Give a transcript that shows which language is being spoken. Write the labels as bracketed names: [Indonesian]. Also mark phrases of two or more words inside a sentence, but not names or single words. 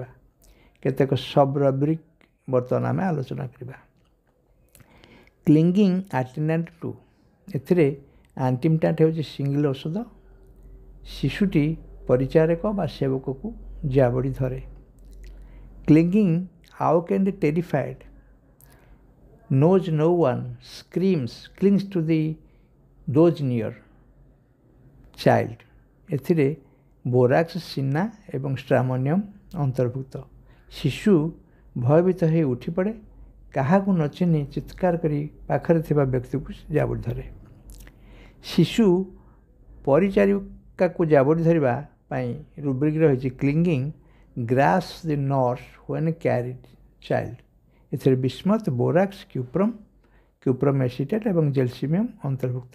[Odia] କେତେକ [English] sub rubric [Odia] ବର୍ତ୍ତମାନ ଆମେ ଆଲୋଚନା କରିବା। [English] clinging attendant [Odia] 2, ଏଥିରେ ଆଣ୍ଟିମିଟାଣ୍ଟ ହେଉଛି ସିଙ୍ଗଲ ଔଷଧ। ଶିଶୁଟି ପରିଚାରକ ବା ସେବକକୁ ଜାବୁଡ଼ି ଧରେ। [English] clinging awoke and terrified, knows no one, screams, clings to those near child, [Odia] ଏଥିରେ ବୋରାକ୍ସ, ସିନା ଏବଂ ଷ୍ଟ୍ରାମୋନିୟମ୍ ଅନ୍ତର୍ଭୁକ୍ତ। ଶିଶୁ ଭୟଭୀତ ହୋଇ ଉଠିପଡ଼େ, କାହାକୁ ନ ଚିହ୍ନି ଚିତ୍କାର କରି ପାଖରେ ଥିବା ବ୍ୟକ୍ତିକୁ ଜାବୁଡ଼ି ଧରେ। ଶିଶୁ ପରିଚାରିକାକୁ ଜାବୁଡ଼ି ଧରିବା ପାଇଁ ରୁବ୍ରିକ୍ ରହିଛି [English] clinging grasp the nurse when carried child, [Odia] ଏଥିରେ ବିସ୍ମଥ, ବୋରାକ୍ସ, କ୍ୟୁପ୍ରମ୍ ଏସିଟେଟ୍ ଏବଂ ଜେଲସିମିୟମ୍ ଅନ୍ତର୍ଭୁକ୍ତ।